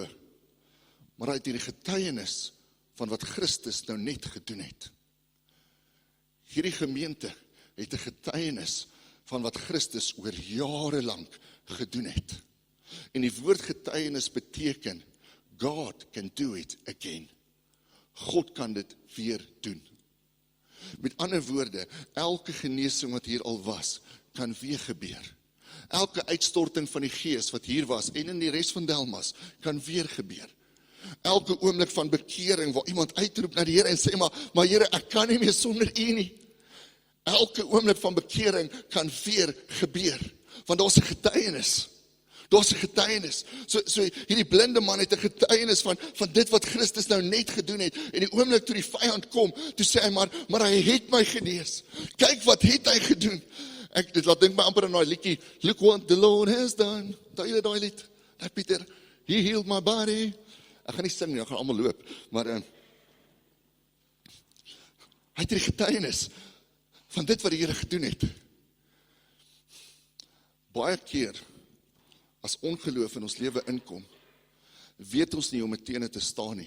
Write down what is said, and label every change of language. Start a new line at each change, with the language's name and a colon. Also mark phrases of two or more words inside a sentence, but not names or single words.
Afrikaans: Maar hy het hierdie getuienis, van wat Christus nou net gedoen het. Hierdie gemeente, het 'n getuienis, van wat Christus oor jare lank gedoen het. En die woord getuienis beteken,
English: God can do it again.
Afrikaans: God kan dit weer doen. Met ander woorde, elke genesing wat hier al was, kan weer gebeur. Elke uitstorting van die Gees wat hier was, en in die res van Delmas, kan weer gebeur. Elke oomblik van bekering, waar iemand uitroep na die Here en sê, maar Here, ek kan nie meer sonder U nie. Elke oomblik van bekering kan weer gebeur, want daar's 'n getuienis. Daar's 'n getuienis. So hierdie blinde man het 'n getuienis van dit wat Christus nou net gedoen het. En die oomblik toe die vyand kom, toe sê hy maar hy het my genees. Kyk wat het hy gedoen. Dit laat dink my amper aan daai liedjie,
English: Look what the Lord has done.
Afrikaans: Daai lied, daai Pieter,
English: He healed my body.
Afrikaans: Ek gaan nie sing nie, ek gaan almal loop, maar hy het die getuienis van dit wat die Here gedoen het. Baie keer, as ongeloof in ons lewe inkom, weet ons nie hoe om teen dit te staan nie.